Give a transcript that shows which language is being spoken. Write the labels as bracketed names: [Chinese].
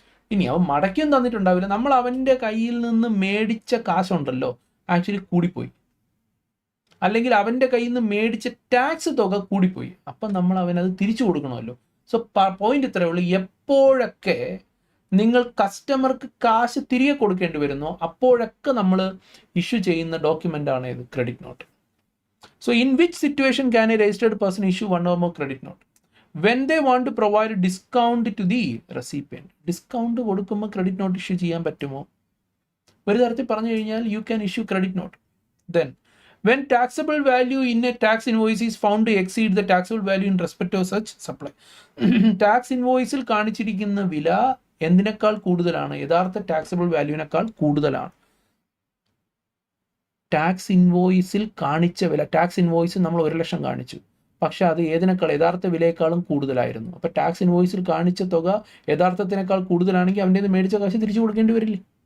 [Malayalam] ഇനി അവൻ മടക്കിയും തന്നിട്ടുണ്ടാവില്ല, നമ്മൾ അവൻ്റെ കയ്യിൽ നിന്ന് മേടിച്ച കാശുണ്ടല്ലോ ആക്ച്വലി കൂടിപ്പോയി, അല്ലെങ്കിൽ അവൻ്റെ കയ്യിൽ നിന്ന് മേടിച്ച ടാക്സ് തുക കൂടിപ്പോയി, അപ്പം നമ്മൾ അവനത് തിരിച്ചു കൊടുക്കണമല്ലോ. സോ പോയിന്റ് ഇത്രയേ ഉള്ളൂ, എപ്പോഴൊക്കെ നിങ്ങൾ കസ്റ്റമർക്ക് കാശ് തിരികെ കൊടുക്കേണ്ടി വരുന്നോ അപ്പോഴൊക്കെ നമ്മൾ ഇഷ്യൂ ചെയ്യുന്ന ഡോക്യുമെൻ്റ് ആണ് ഇത് credit note. [English] So in which situation can a registered person issue one or more credit note? When they want to provide discount to the recipient. [Malayalam] Discount കൊടുക്കുമ്പോൾ ക്രെഡിറ്റ് നോട്ട് ഇഷ്യൂ ചെയ്യാൻ പറ്റുമോ? ഒരു തരത്തിൽ പറഞ്ഞു കഴിഞ്ഞാൽ [English] You can issue credit note. Then when taxable value in a tax invoice is found to exceed the taxable value in respect of such supply. [Malayalam] Tax ഇൻവോയ്സിൽ കാണിച്ചിരിക്കുന്ന വില എന്തിനേക്കാൾ കൂടുതലാണ്? യഥാർത്ഥ ടാക്സബിൾ വാല്യൂവിനേക്കാൾ കൂടുതലാണ്. ടാക്സ് ഇൻവോയ്സിൽ കാണിച്ച വില, ടാക്സ് ഇൻവോയ്സിൽ നമ്മൾ 1,00,000 കാണിച്ചു, പക്ഷെ അത് ഏതിനേക്കാൾ, യഥാർത്ഥ വിലയേക്കാളും കൂടുതലായിരുന്നു. അപ്പോൾ ടാക്സ് ഇൻവോയ്സിൽ കാണിച്ച തുക യഥാർത്ഥത്തിനേക്കാൾ കൂടുതലാണെങ്കിൽ അവൻ്റെ മേടിച്ച കാശ് തിരിച്ചു കൊടുക്കേണ്ടി വരില്ലേ?